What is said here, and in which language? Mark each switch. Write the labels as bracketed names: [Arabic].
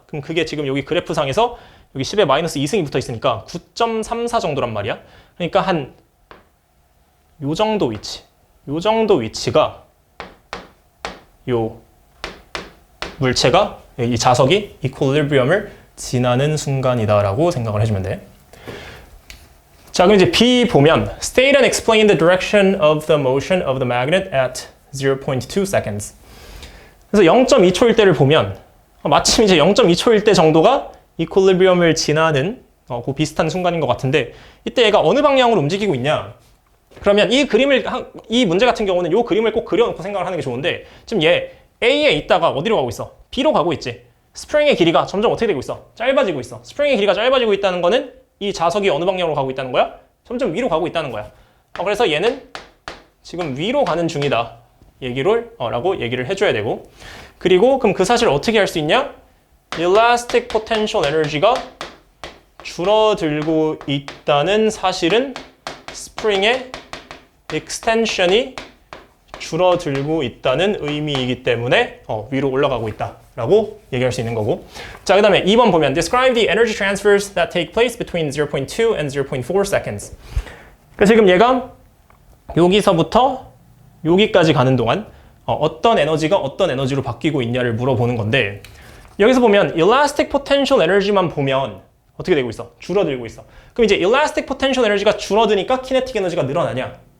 [Korean] 그럼 그게 지금 여기 그래프상에서 여기 10에 마이너스 2승이 붙어 있으니까 9.34 정도란 말이야. 그러니까 한 요 정도 위치. 요 정도 위치가 요 물체가 이 자석이 equilibrium을 지나는 순간이다라고 생각을 해주면 돼. 자, 그럼 이제 B 보면 [English] state and explain the direction of the motion of the magnet at 0.2 seconds. [Korean] 그래서 0.2초일 때를 보면 마침 이제 0.2초일 때 정도가 equilibrium을 지나는 그 비슷한 순간인 것 같은데 이때 얘가 어느 방향으로 움직이고 있냐? 그러면 이 문제 같은 경우는 이 그림을 꼭 그려놓고 생각을 하는 게 좋은데 지금 얘 A에 있다가 어디로 가고 있어? B로 가고 있지. 스프링의 길이가 점점 어떻게 되고 있어? 짧아지고 있어. 스프링의 길이가 짧아지고 있다는 거는 이 자석이 어느 방향으로 가고 있다는 거야? 점점 위로 가고 있다는 거야. 그래서 얘는 지금 위로 가는 중이다. 라고 얘기를 해줘야 되고 그리고 그럼 그 사실을 어떻게 할 수 있냐? elastic potential energy가 줄어들고 있다는 사실은 스프링의 extension이 줄어들고 있다는 의미이기 때문에 위로 올라가고 있다라고 얘기할 수 있는 거고. 자, 그 다음에 2번 보면 [English] describe the energy transfers that take place between 0.2 and 0.4 seconds. [Korean] 그러니까 지금 얘가 여기서부터 여기까지 가는 동안 어떤 에너지가 어떤 에너지로 바뀌고 있냐를 물어보는 건데 여기서 보면 elastic potential energy만 보면 어떻게 되고 있어? 줄어들고 있어. 그럼 이제 elastic potential energy가 줄어드니까 kinetic 에너지가 늘어나냐?